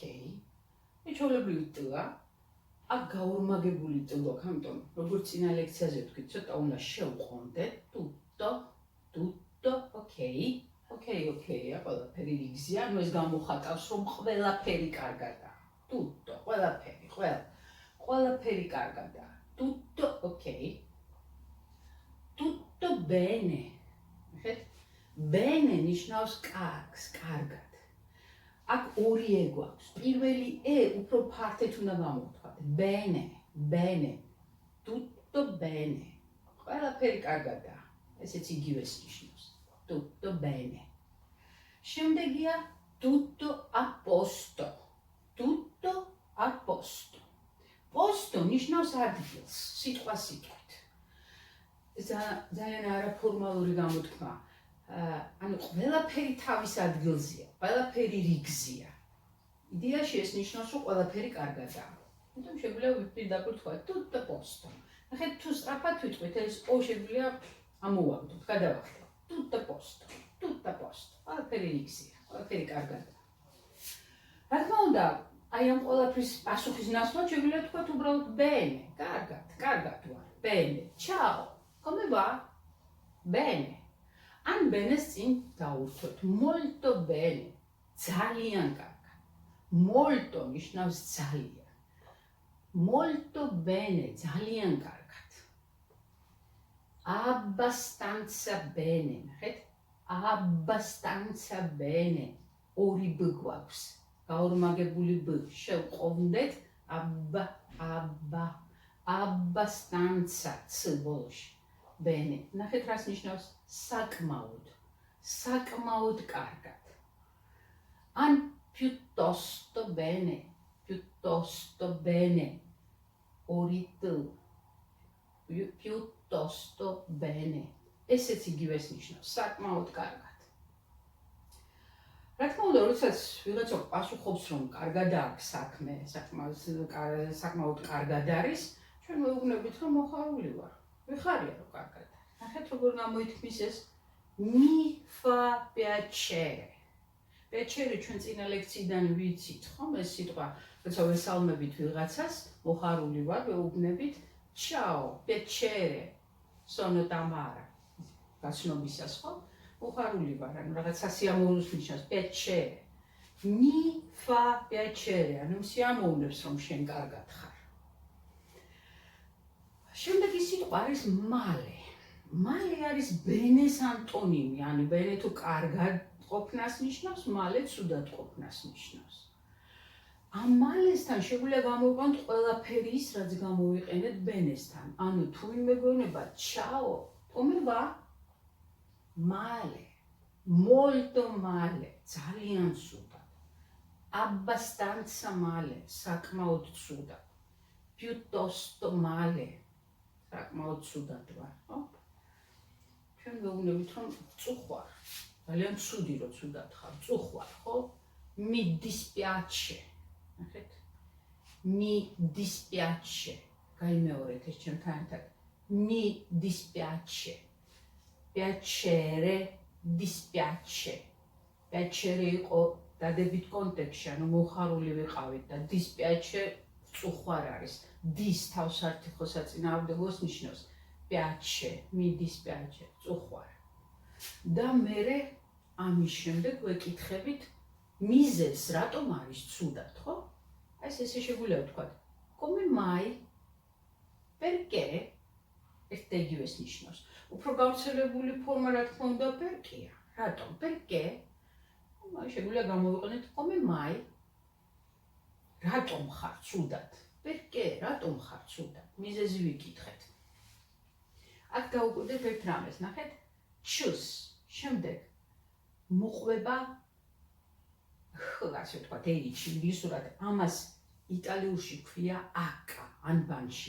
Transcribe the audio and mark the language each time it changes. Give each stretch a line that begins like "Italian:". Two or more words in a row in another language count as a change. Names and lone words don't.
Georgian: ჩვეულებრივი ტა, აქ გაორმაგებული ტა გვაქვს, ამიტომ როგორც წინა ლექციაზე ვთქვით, ცოტა უნდა შევყონდეთ.
Italian: Tutto ok.
Georgian: Okay, ყველაფერი რიგზია, ანუ ეს გამოხატავს, რომ ყველაფერი კარგადაა. Tutto, ყველაფერი კარგადაა.
Italian: Tutto ok. Tutto bene.
Georgian: ნახეთ, bene ნიშნავს კარგს, კარგად. აქ ორი e გვაქვს. პირველი e უფრო ფართედ უნდა გამოვთქვათ.
Italian: Bene. Tutto bene.
Georgian: ყველაფერი კარგადაა. ესეც იგივეს ნიშნავს.
Italian: Tutto bene.
Georgian: შემდეგია
Italian: tutto a posto. Tutto a posto. Posto
Georgian: ნიშნავს ადგილს, სიტყვასიტყვით. ძალიან არაფორმალური გამოთქმა. ანუ ყველაფერი თავის ადგილზეა, ყველაფერი რიგზეა. იდეაში ეს ნიშნავს, რომ ყველაფერი კარგადაა. ამიტომ შეგვიძლია პირდაპირ ვთქვათ
Italian: tutto a posto.
Georgian: ნახეთ, თუ სწრაფად ვიტყვით, ეს o შეგვიძლია ამოვაგდოთ, გადავახტოთ.
Italian: Tutto a posto.
Georgian: ყველაფერი რიგზეა, ყველაფერი კარგადაა. რა თქმა უნდა, აი ამ ყველაფრის პასუხის ნაცვლად შეგვიძლია ვთქვათ უბრალოდ bene, კარგად ვარ.
Italian: Bene. Ciao. Come va? Bene.
Georgian: ან bene-ს წინ დავურქვეთ.
Italian: Molto bene.
Georgian: ძალიან კარგად. Molto ნიშნავს ძალიან.
Italian: Molto bene,
Georgian: ძალიან კარგად.
Italian: Abbastanza bene. ნახეთ? Abbastanza bene.
Georgian: ორი b გვაქვს. გაორმაგებული b. შევყოვდეთ abbastanza c ბოლოში. Bene. ნახეთ რას ნიშნავს? საკმაოდ კარგად.
Italian: ან piuttosto bene. ორი t. Piuttosto bene.
Georgian: ესეც იგივეს ნიშნავს, საკმაოდ კარგად. რა თქმა უნდა, როდესაც ვიღაცა პასუხობს, რომ კარგად აქვს საქმე, საკმაოდ კარგად არის, ჩვენ ვეუბნებით, რომ მოხარული ვარ. ვიხარია, რომ კარგად არის. ნახეთ, როგორ გამოითქმის ეს
Italian: mi fa piacere.
Georgian: პეჩერი ჩვენ წინა ლექციიდან ვიცით, ხომ ეს სიტყვა, როცა ვესალმებით ვიღაცას, მოხარული ვარ, ვეუბნებით,
Italian: ciao, piacere, sono Tamara.
Georgian: გაცნობისას, ხო? მოხარული ვარ, ანუ რაღაც სასიამოვნოს ნიშნავს,
Italian: piacere. Mi fa piacere,
Georgian: ანუ სიამოვნებს რომ შენ კარგად ხარ. შემდეგი სიტყვა არის male. Male არის ბენეს ანტონიმი, ანუ ბენე თუ კარგად ყოფნას ნიშნავს, male ცუდად ყოფნას ნიშნავს. ამ malesთან შეგვიძლია გამოვიყენოთ ყველაფერი ის, რაც გამოვიყენეთ ბენესთან. ანუ თუ ვინმე გეუბნება
Italian: ciao, come va? Male, molto male,
Georgian: ძალიან ცუდად.
Italian: Abbastanza male,
Georgian: საკმაოდ ცუდად.
Italian: Piuttosto male,
Georgian: საკმაოდ ცუდად ვარ, ხო? ჩვენ ვეუბნებით რომ წუხვარ, ძალიან ცუდი რომ ცუდად ხარ, წუხვარ, ხო?
Italian: Mi dispiace. ნახეთ? Mi dispiace.
Georgian: გაიმეორეთ ეს ჩემთან ერთად.
Italian: Mi dispiace. Piacere, dispiace.
Georgian: Piacere იყო დადებით კონტექსტში, ანუ მოხარული ვიყავით და dispiace წუხვარ არის. Dis თავსართი խոսაწინააღმდეგოს ნიშნავს.
Italian: Piace, mi dispiace,
Georgian: წუხვარ. და მერე ამის შემდეგ ვეკითხებით მიზეზს, რატომ არის ცუდად, ხო? აი ესე შეგვიძლია ვთქვათ.
Italian: Come mai? Perché?
Georgian: ეს იგივეს ნიშნავს. უფრო გავრცელებული ფორმა რა თქმა უნდა perché-ია. რატომ? Perché? აი შეგვიძლია გამოვიყენოთ
Italian: come mai?
Georgian: რატომ ხარ ცუდად? Perché? რატომ ხარ ცუდად? მიზეზი ვიკითხეთ. აქ გავუკვირდეთ ერთ რამეს, ნახეთ?
English: Choose.
Georgian: შემდეგ მოყვება ასე ვთქვათ, ეიჩი, ინგლისურად ამას იტალიურში ქვია აკა, ანბანში.